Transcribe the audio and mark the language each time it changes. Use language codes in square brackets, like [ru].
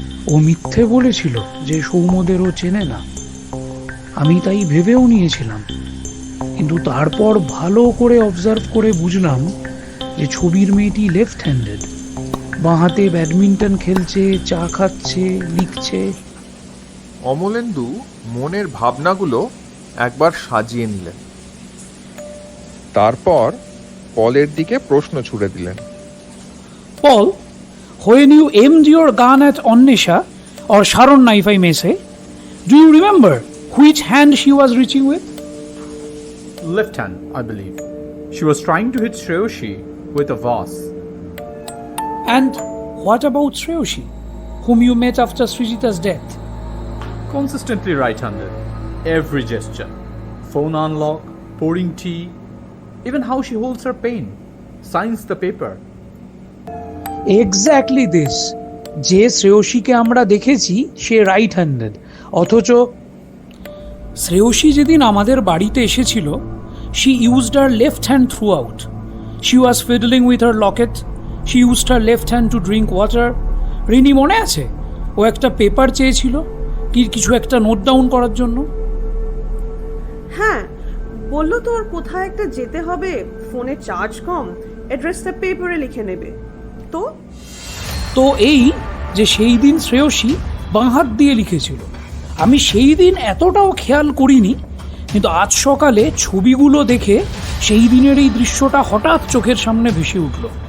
[bn] ও মিথ্যে বলেছিল যে সৌম্যদেরও চেনে না। আমি তাই ভেবেও নিয়েছিলাম, কিন্তু তারপর ভালো করে অবজার্ভ করে বুঝলাম যে ছবির মেয়েটি লেফট হ্যান্ডেড, বাঁ হাতে ব্যাডমিন্টন খেলছে, চা খাচ্ছে, লিখছে। অমলেন্দু মনের ভাবনাগুলো একবার সাজিয়ে নিলেন, তারপর পলের দিকে প্রশ্ন ছুড়ে দিলেন। [en] Paul, when you aimed your gun at Annesha, or Sharonna if I may say, do you remember which hand she was reaching with? Left hand, I believe. She was trying to hit Shreyoshi with a vase. And what about Shreyoshi, whom you met after Srijita's death? Consistently right-handed. Every gesture. Phone unlock, pouring tea, even how she holds her pen, signs the paper. Exactly this. [bn] যে শ্রেয়সীকে আমরা দেখেছি সে right handed, অথচ শ্রেয়সী যেদিন আমাদের বাড়িতে এসেছিল, [en] she used her left hand throughout. She was fiddling with her locket. She used her left hand to drink water. [bn] Rini মনে আছে? ও একটা পেপার চেয়েছিল কিছু একটা নোট ডাউন করার জন্য। হ্যাঁ, বললো তো ওর কোথায় একটা যেতে হবে, ফোনে চার্জ কম, অ্যাড্রেসটা পেপারে লিখে নেবে। তো এই যে সেই দিন শ্রেয়সী বাঁ হাত দিয়ে লিখেছিল, আমি সেই দিন এতটাও খেয়াল করিনি, কিন্তু আজ সকালে ছবিগুলো দেখে সেই দিনের এই দৃশ্যটা হঠাৎ চোখের সামনে ভেসে উঠল।